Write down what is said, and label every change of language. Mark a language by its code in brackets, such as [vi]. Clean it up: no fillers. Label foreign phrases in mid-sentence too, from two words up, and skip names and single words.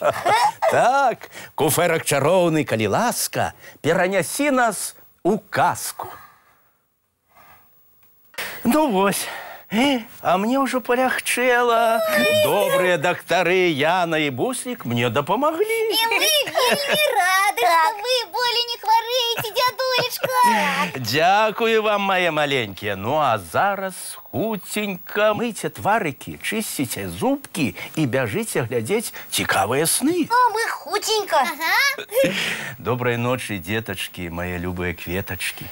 [be] Так, куфэрак чароўны, калі ласка, перанясі нас у казку. Ну вось, а мне ўжо полягчэла. Добрыя дактары Яна і Буслік мне дапамаглі. [ru] И мы вельми рады, что вы более не хварэеце, дядулечка. [be] Дякую вам, мае маленькія. Ну, а зараз хуценька мыйце тварыкі, чысціце зубкі і бяжыце глядзець цікавыя сны. [ru] А мы худенько. [be] Добрай ночы, дзетачкі, мае любыя кветачкі.